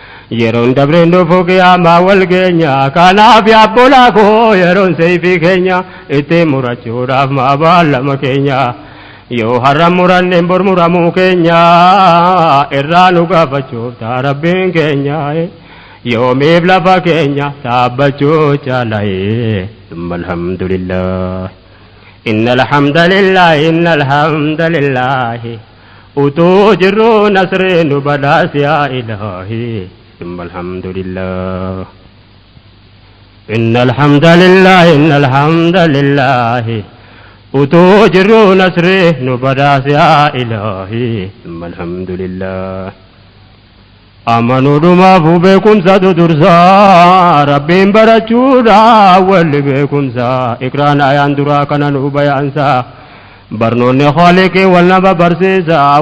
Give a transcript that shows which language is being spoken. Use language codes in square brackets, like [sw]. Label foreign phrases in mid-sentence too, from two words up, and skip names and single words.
[om] Yeroon dabreen dhufu qiyaamaa wal geenya, kanaaf yaa obbolaa koo yeroon seefii keenya, itti murachuudhaaf maa baallama keenya. Yoo har'a muranneen bor muramuu keenya, irraa nu gaafachuuf ta'a Rabbiin keenya. Yoomiif lafa keenya dhaabbachuu jaala'e. [ar] ثم الحمد لله. إن الحمد لله، إن الحمد لله. [om] Utuu jirru nasree nu badhaas yaa Ilaahi. [ar] ثم الحمد لله. إن الحمد لله، إن الحمد لله. [om] Utuu jirru nasri nu badhaase yaa Ilaahi. [ar] ثم الحمد لله. [om] Amanuudhumaaf beekumsatu dursa. Rabbiin barachuudha walli beekumsa. Iqraan ayaan duraa kana nu bayaansa. Barnoonni Khaliqii wal nama barsiisa.